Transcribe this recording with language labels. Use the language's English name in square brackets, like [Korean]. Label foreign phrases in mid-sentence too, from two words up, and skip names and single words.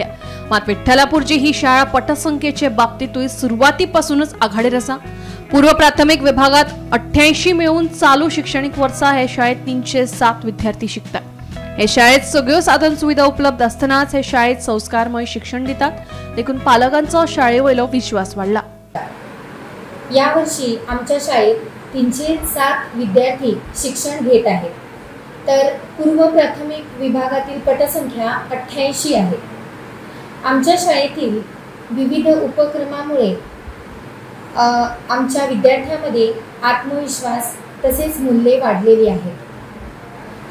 [Konkani] मात विठ्ठलापूरची ही शाळा पटसंख्येचे बाबतीतूय सुरवातीपासूनच आघाडीर आसा। पूर्व प्राथमिक विभागात 88 मेळून चालू शिक्षणीक वर्सा हे शाळेत 307 विद्यार्थी शिकतात। हे शाळेत सगळ्यो साधन सुविधा उपलब्ध असतानाच हे शाळेत संस्कारमय शिक्षण दितात, देखून पालकांचो शाळेवयलो विश्वास वाढला। [Marathi] या वर्षी आमच्या शाळेत 307 विद्यार्थी शिक्षण घेत आहेत, तर पूर्व प्राथमिक विभागातील पटसंख्या 88 आहे। आमच्या शाळेतील विविध उपक्रमामुळे आमच्या विद्यार्थ्यांमध्ये आत्मविश्वास तसेच मूल्ये वाढलेली आहेत।